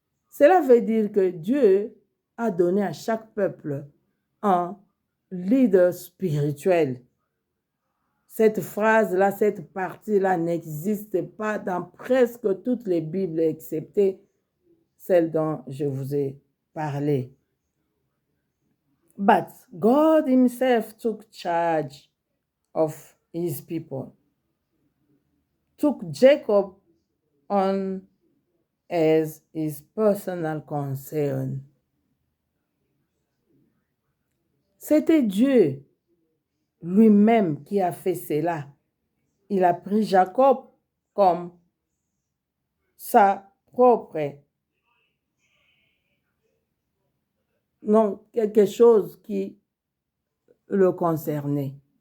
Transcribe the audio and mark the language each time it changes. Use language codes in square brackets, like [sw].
[fr] Cela veut dire que Dieu a donné à chaque peuple un leader spirituel. Cette phrase-là, cette partie-là n'existe pas dans presque toutes les Bibles, excepté celle dont je vous ai parlé. [en] But God himself took charge of his people, took Jacob on as his personal concern. [fr] C'était Dieu lui-même qui a fait cela. Il a pris Jacob comme sa propre, non, quelque chose qui le concernait.